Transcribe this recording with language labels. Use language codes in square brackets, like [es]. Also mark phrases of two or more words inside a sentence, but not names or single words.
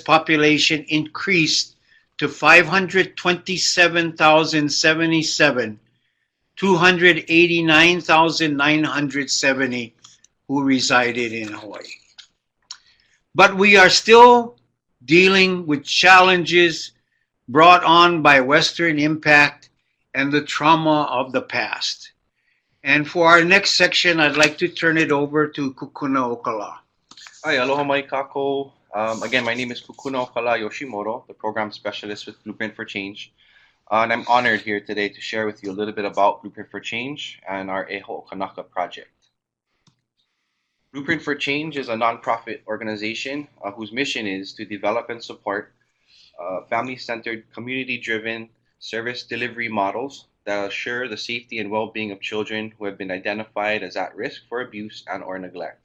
[en] population increased to 527,077, 289,970 who resided in Hawaii. But we are still dealing with challenges brought on by Western impact and the trauma of the past. And for our next section, I'd like to turn it over to Kukuna Okala. [haw] Hi, aloha mai kākou. [en] Again, my name is Kukuna Okala Yoshimoto, the program specialist with Blueprint for Change. And I'm honored here today to share with you a little bit about Blueprint for Change and our Ho'okanaka project. Blueprint for Change is a nonprofit organization whose mission is to develop and support family-centered, community-driven service delivery models that assure the safety and well-being of children who have been identified as at risk for abuse and or neglect.